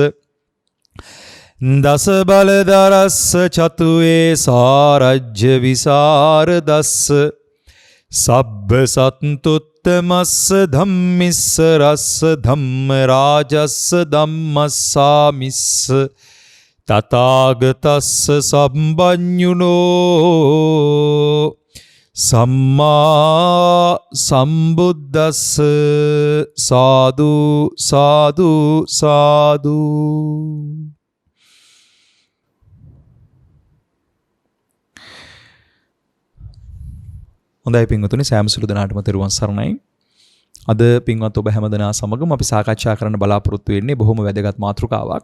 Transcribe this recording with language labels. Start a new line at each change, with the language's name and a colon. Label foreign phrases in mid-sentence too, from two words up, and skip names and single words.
Pali: දස බලදරස්ස චතුවේ සාරජ්‍ය විසරදස්ස සබ්බ සත්තුත්තමස්ස ධම්මිස්ස රස්ස ධම්ම රාජස්ස ධම්මස්සාමිස්ස තථාගතස්ස සම්බඤුනෝ සම්මා සම්බුද්දස්ස.
Sinhala: සාදු සාදු සාදු. හොඳයි පින්වතුනි සෑම සිළු දෙනාටම තෙරුවන් සරණයි. අද පින්වත් ඔබ හැමදෙනා සමගම අපි සාකච්ඡා කරන්න බලාපොරොත්තු වෙන්නේ බොහොම වැදගත් මාතෘකාවක්.